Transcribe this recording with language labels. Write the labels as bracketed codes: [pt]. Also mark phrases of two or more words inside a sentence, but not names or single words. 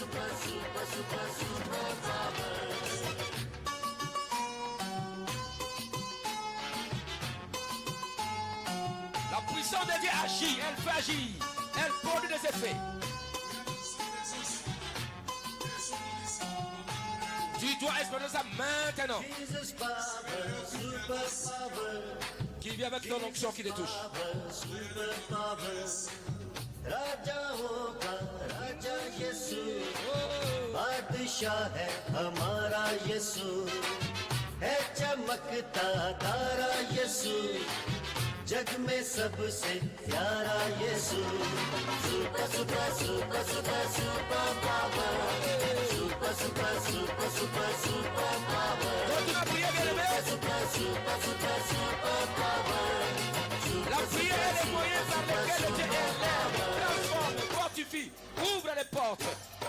[fr] La puissance de Dieu agit, elle fait agir, elle produit des effets. Tu dois expérimenter ça maintenant. Qui vient avec ton onction qui te touche. [hi] राजाओं का राजा यीशु बादशाह है हमारा यीशु है चमकता तारा यीशु जग में सबसे प्यारा यीशु [en] super super super super super power super super super super super power super super super super power [fr] La prière est le moyen par lequel Dieu élève, transforme, fortifie, ouvre les portes.